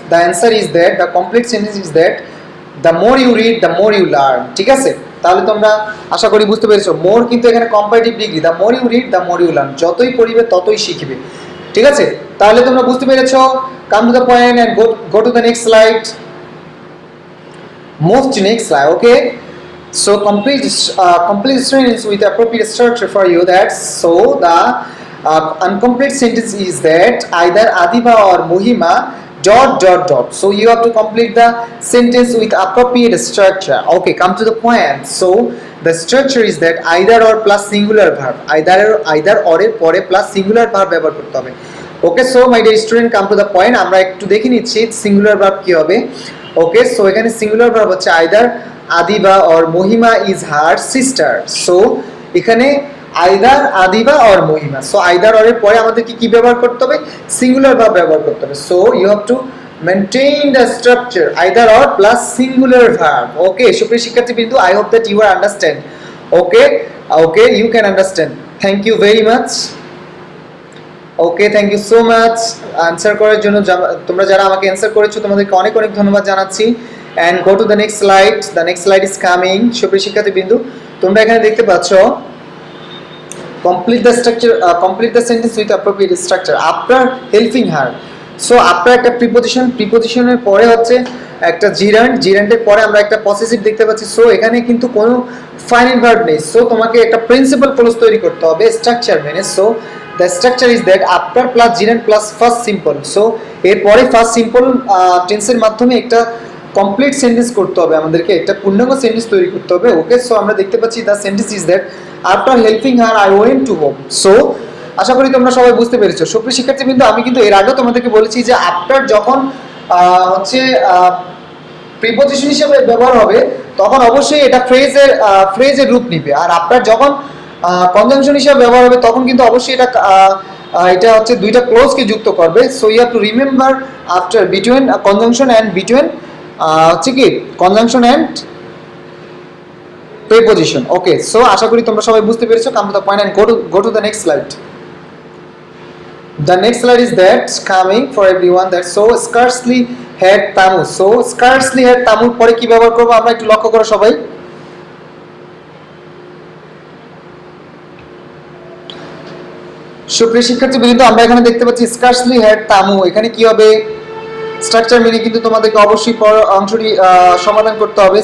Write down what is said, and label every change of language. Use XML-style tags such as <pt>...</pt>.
<en>The answer is that, the complete sentence is that the more you read the more you learn.</en> <bn>ঠিক আছে, তাহলে তোমরা আশা করি বুঝতে পেরেছো। মোর কিন্তু এখানে comparative degree,</bn> <en>the more you read the more you learn,</en> <bn>যতই পড়িবে ততই শিখবে। ঠিক আছে, তাহলে তোমরা বুঝতে পেরেছো।</bn> <en>Come to the point and go to the next slide. Move to next slide. Okay, so complete sentence with appropriate structure for you. That so the incomplete sentence is that either Adiba or Muhima dot dot dot. So you have to complete the sentence with appropriate structure. Okay, come to the point. So the structure is that either or plus singular verb, either or এর পরে plus singular verb</en> <bn>ব্যবহার করতে হবে।</bn> <en>Okay, so my dear student, come to the point.</en> <bn>আমরা একটু দেখে নিচ্ছি singular verb কি হবে। ওকে, সো এখানে সিঙ্গুলার ভার্ব হচ্ছে</bn> <en>Either Adiba or Mahima is her sister.</en> <bn>So এখানে either Adiba or Mahima, so either or এর পরে আমাদেরকে কি ব্যবহার করতে হবে, সিঙ্গুলার ভার্ব ব্যবহার করতে হবে।</bn> <en>So you have to maintain the structure either or plus singular verb. Okay সুপ্রিয় শিক্ষার্থীবৃন্দ, I hope that you are understand. Okay, okay, you can understand. Thank you very much.</en> <bn>Okay,</bn> <en>thank you so much</en> <bn>answer করার জন্য। তোমরা যারা আমাকে answer করেছো তোমাদেরকে অনেক অনেক ধন্যবাদ জানাচ্ছি।</bn> <en>And go to the next slide. The next slide is coming.</en> <bn>সুপ্রিয় শিক্ষার্থীবৃন্দ, তোমরা এখানে দেখতে পাচ্ছ</bn> <en>Complete the structure, complete the sentence with appropriate structure after helping her.</en> <bn>So after একটা প্রিপোজিশন, প্রিপোজিশনের পরে হচ্ছে একটা জিরান্ড, জিরান্ডের পরে আমরা একটা পসেসিভ দেখতে পাচ্ছি। সো এখানে কিন্তু কোনো ফাইনাল ভার্ব নেই। সো তোমাকে একটা প্রিন্সিপাল ক্লজ তৈরি করতে হবে স্ট্রাকচার মেনে।</bn> <en>So the structure is that after plus gerund plus first simple.</en> <bn>so এরপরে ফার্স্ট সিম্পল টেন্সের মাধ্যমে একটা কমপ্লিট সেন্টেন্স করতে হবে, আমাদেরকে একটা পূর্ণাঙ্গ সেন্টেন্স তৈরি করতে হবে।</bn> <en>okay, so</en> <bn>আমরা দেখতে পাচ্ছি</bn> <en>The sentence is that after helping her I went to home.</en> <bn>So আশা করি তোমরা সবাই বুঝতে পেরেছো। সুপ্রিয় শিক্ষার্থীবৃন্দ, আমি কিন্তু এর আগেও তোমাদেরকে বলেছি যে আফটার যখন হচ্ছে প্রিপোজিশন হিসেবে ব্যবহার হবে তখন অবশ্যই এটা ফ্রেজের রূপ নিবে। আর আফটার যখন কনজাংশন হিসেবে ব্যবহার হবে তখন কিন্তু অবশ্যই এটা হচ্ছে দুইটা ক্লোজকে যুক্ত করবে।</bn> <en>so you have to remember after between conjunction and between</en> <bn>হচ্ছে কি</bn> <en>Conjunction and preposition. Okay, so</en> <bn>আশা করি তোমরা সবাই বুঝতে পেরেছো।</bn> <en>Come to the point and go to the next slide. The next slide is that coming for everyone, that so scarcely had Tamu. So scarcely had Tamu</en> <bn>পরে কি ব্যবহার করব আমরা একটু লক্ষ্য করো সবাই। সুপ্রিয় শিক্ষার্থীবৃন্দ, আমরা এখানে দেখতে পাচ্ছি স্কার্সলি হ্যাড তামু। এখানে কি হবে, স্ট্রাকচার মেনে কিন্তু তোমাদেরকে অবশ্যই অংশটি সমাধান করতে হবে।</bn>